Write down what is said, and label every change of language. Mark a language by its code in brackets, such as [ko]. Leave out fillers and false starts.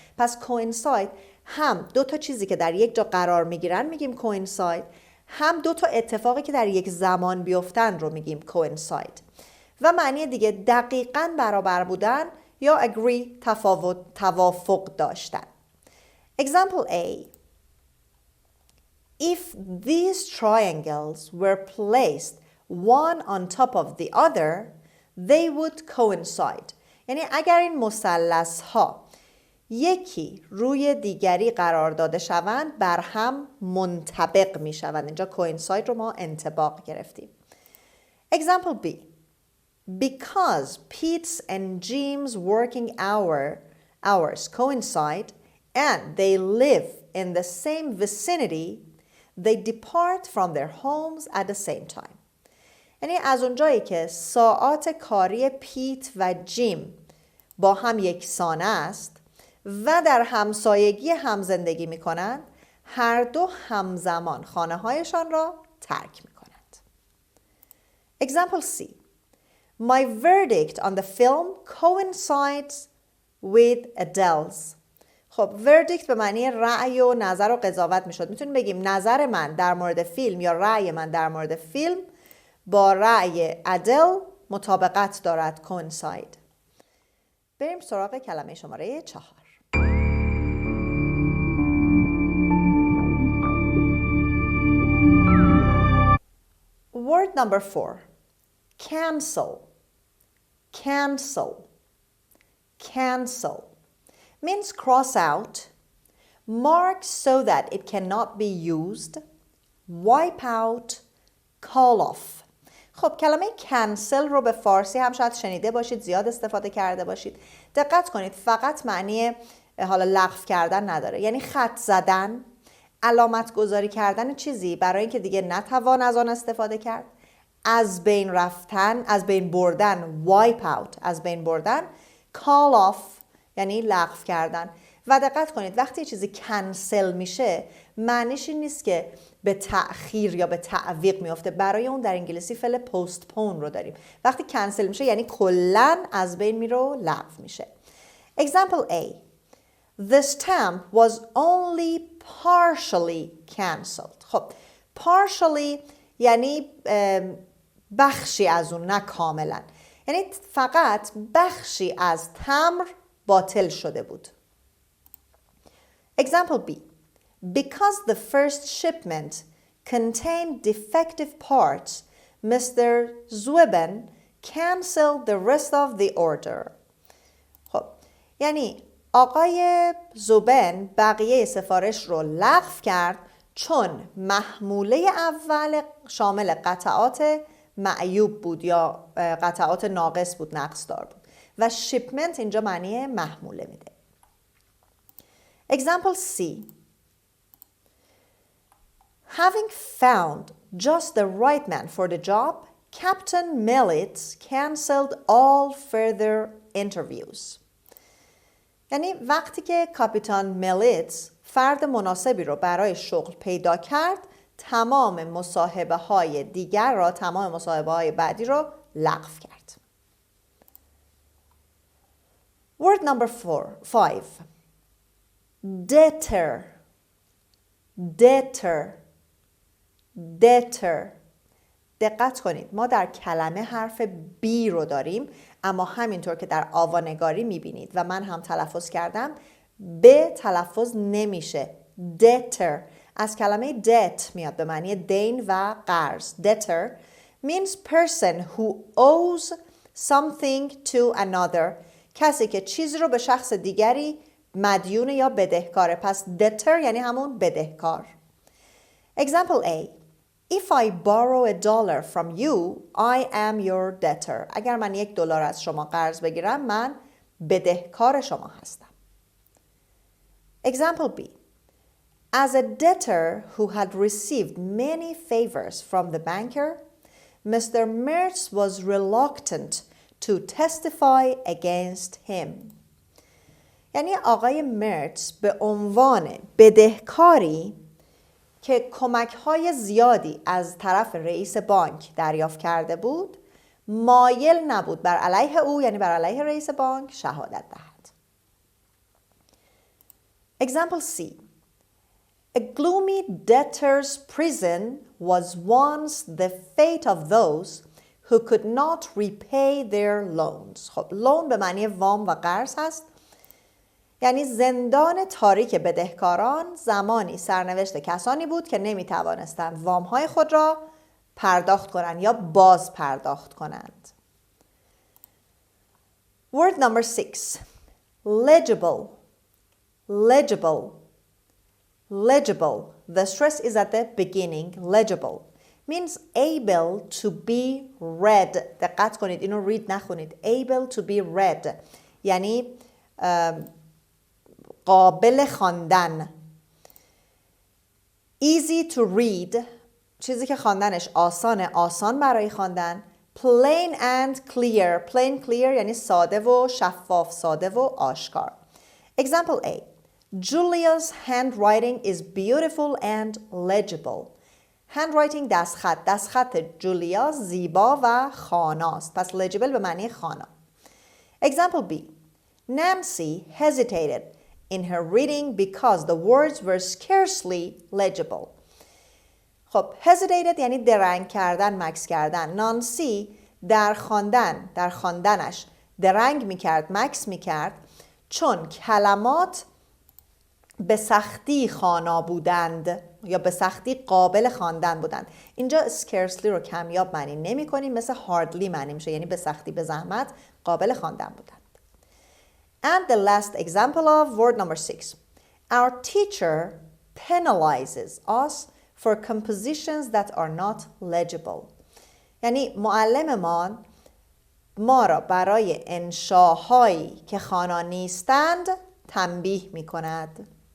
[fa] پس coincide هم دو تا چیزی که در یک جا قرار میگیرن میگیم coincide، هم دو تا اتفاقی که در یک زمان بیفتن رو میگیم coincide و معنی دیگه دقیقاً برابر بودن یا agree توافق داشتن. [en] Example A. If these triangles were placed one on top of the other, they would coincide. [fa] یعنی اگر این مثلث ها یکی روی دیگری قرار داده شوند بر هم منطبق می شوند. اینجا coincide رو ما انطباق گرفتیم. [en] Example B. Because Pete's and Jim's working hours coincide and they live in the same vicinity, they depart from their homes at the same time. [fa] یعنی از اونجایی که ساعات کاری پیت و جیم با هم یکسان است و در همسایگی هم زندگی می کنند، هر دو همزمان خانه هایشان را ترک می کنند. [en] Example C. My verdict on the film coincides with Adele's. [fa] خب verdict به معنی رأی و نظر و قضاوت می شد. میتونیم بگیم نظر من در مورد فیلم یا رأی من در مورد فیلم با رأی ادل مطابقت دارد coincide. بریم سراغ کلمه شماره 4. [en] Word number 4. Cancel. Cancel. Cancel means cross out, mark so that it cannot be used, wipe out, call off. [fa] خب کلمه cancel رو به فارسی هم شاید شنیده باشید، زیاد استفاده کرده باشید. دقت کنید فقط معنی حالا لغو کردن نداره، یعنی خط زدن، علامت گذاری کردن چیزی برای اینکه دیگه نتوان از آن استفاده کرد، از بین رفتن، از بین بردن، [en] wipe out، [fa] از بین بردن، [en] call off [fa] یعنی لغو کردن. و دقت کنید وقتی چیزی کنسل میشه معنیش این نیست که به تأخیر یا به تعویق میفته. برای اون در انگلیسی فعل postpone رو داریم. وقتی کنسل میشه یعنی کلاً از بین میره و لغو میشه. [en] Example A. The stamp was only partially cancelled. [fa] خب partially یعنی بخشی از اون، نه کاملا. یعنی فقط بخشی از تمبر باطل شده بود. [en] Example B. Because the first shipment contained defective parts, Mr. Zaroori canceled the rest of the order. [fa] خب یعنی آقای ضروری بقیه سفارش رو لغو کرد چون محموله اول شامل قطعات معیوب بود یا قطعات ناقص بود، نقص دار بود و شیپمنت اینجا معنی محموله میده. [en] Example C. Having found just the right man for the job, Captain Millets cancelled all further interviews. [fa] یعنی وقتی که کاپیتان میلیتس فرد مناسبی رو برای شغل پیدا کرد، تمام مصاحبه های دیگر را، تمام مصاحبه های بعدی رو لغو کرد. [en] Word number 5. Debtor. Debtor. Debtor. [fa] دقت کنید ما در کلمه حرف B رو داریم، اما همینطور که در آوانگاری میبینید و من هم تلفظ کردم ب تلفظ نمیشه. debtor از کلمه debt میاد به معنی دین و قرض. [en] debtor means person who owes something to another. [fa] کسی که چیزی رو به شخص دیگری مدیون یا بدهکاره. پس debtor یعنی همون بدهکار. [en] Example A. If I borrow $1 from you, I am your debtor. [fa] اگر من $1 از شما قرض بگیرم من بدهکار شما هستم. [en] Example B. As a debtor who had received many favors from the banker, Mr. Mertz was reluctant to testify against him. [fa] یعنی آقای مرتز به عنوان بدهکاری که کمک‌های زیادی از طرف رئیس بانک دریافت کرده بود، مایل نبود بر علیه او یعنی بر علیه رئیس بانک شهادت دهد. [en] Example C. A gloomy debtor's prison was once the fate of those who could not repay their loans. [fa] خب loan به معنی وام و قرض هست، یعنی زندان تاریک بدهکاران زمانی سرنوشت کسانی بود که نمی توانستند وام‌های خود را پرداخت کنند یا باز پرداخت کنند. [en] Word number 6. Legible. Legible. Legible. The stress is at the beginning. Legible means able to be read. [fa] دقت کنید اینو read نخونید. [en] Able to be read [fa] یعنی قابل خواندن. [en] Easy to read [fa] چیزی که خواندنش آسانه، آسان برای خواندن. [en] Plain and clear. Plain clear [fa] یعنی ساده و شفاف، ساده و آشکار. [en] Example A. Julia's handwriting is beautiful and legible. [fa] Handwriting دستخط. دستخط جولیا زیبا و خواناست. پس legible به معنی خوانا. [en] Example B. Nancy hesitated in her reading because the words were scarcely legible. [fa] خب hesitated یعنی درنگ کردن، مکث کردن. نانسی در خواندنش درنگ میکرد، مکث میکرد چون کلمات به سختی خوانا بودند یا به سختی قابل خواندن بودند. اینجا scarcely رو کمیاب معنی نمی کنیم، مثل hardly معنی میشه، یعنی به سختی، به زحمت قابل خواندن بودند. [en] And the last example of word number 6. Our teacher penalizes us for compositions that are not legible. [fa] یعنی معلممان ما را برای انشاهایی که خوانا نیستند تنبیه می کند.